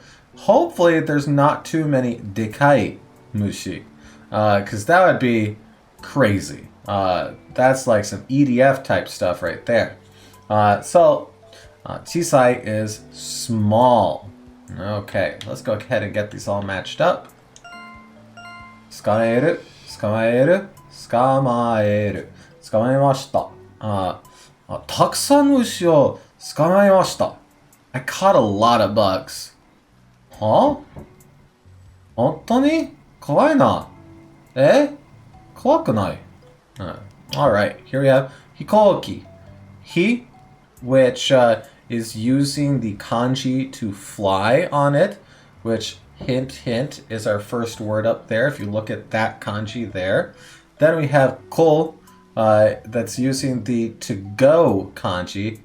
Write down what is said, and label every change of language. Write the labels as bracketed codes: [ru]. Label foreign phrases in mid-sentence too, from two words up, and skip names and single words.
[en] Hopefully there's not too many [ja] でかい虫, [en] because that would be crazy. That's like some EDF type stuff right there. So chisai is small. Okay, let's go ahead and get these all matched up. [ja] 捕まえる、捕まえる、捕まえる. 捕まえました. たくさん虫を捕まえました. [en] I caught a lot of bugs. Huh? [ja] 本当に怖いな。え怖くない? [en] Alright, here we have hikoki. He, which is using the kanji to fly on it, which, hint, hint, is our first word up there, if you look at that kanji there. Then we have ko, that's using the to go kanji.